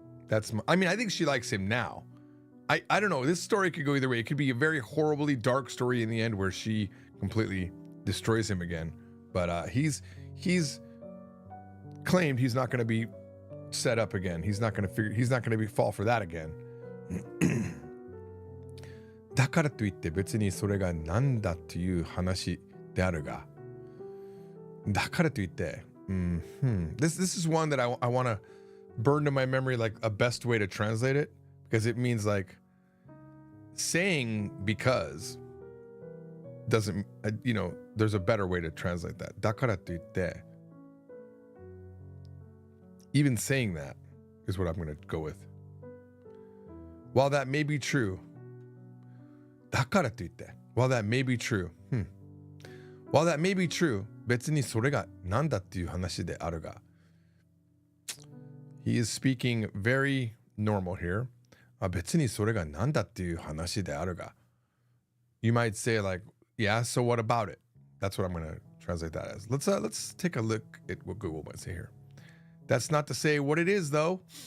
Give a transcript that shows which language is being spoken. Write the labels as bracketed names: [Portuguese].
[English] I think she likes him now. I don't know. This story could go either way. It could be a very horribly dark story in the end where she completely destroys him again. But he's claimed he's not going to be set up again. He's not going to fall for that again. [Japanese] だからといって別にそれがなんだという話であるが。だからといって、 [English] This is one that I want to burn to my memory, like a best way to translate it, because it means like saying because doesn't, there's a better way to translate that. [Japanese] だからといって、 [English] even saying that is what I'm going to go with. While that may be true, [Japanese] だからといって、 [English] while that may be true, while that may be true, [Japanese] 別にそれがなんだっていう話であるが。 [English] He is speaking very normal here. [Japanese] 別にそれがなんだっていう話であるが。 [English] You might say like, yeah, so what about it? That's what I'm going to translate that as. Let's take a look at what Google might say here. That's not to say what it is, though.